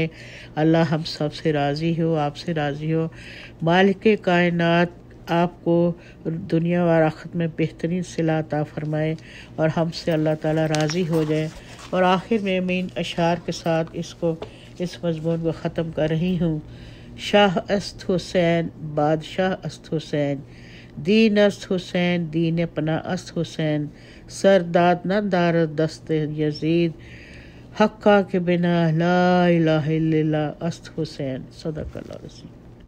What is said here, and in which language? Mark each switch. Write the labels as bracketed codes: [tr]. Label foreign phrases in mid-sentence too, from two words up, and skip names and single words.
[ur] اللہ ہم سب سے راضی ہو، آپ سے راضی ہو۔ مالک کائنات آپ کو دنیا و آخرت میں بہترین صلہ عطا فرمائے، اور ہم سے اللہ تعالیٰ راضی ہو جائے۔ اور آخر میں ان اشعار کے ساتھ اس مضمون کو ختم کر رہی ہوں۔ [fa] شاہ است حسین، بادشاہ است حسین، دین است حسین، دین پناہ است حسین، سرداد نہ دارد دست یزید، حقا کے بنا [ar] لا الہ الا اللہ [fa] است حسین۔ [ar] صدق اللہ العظیم۔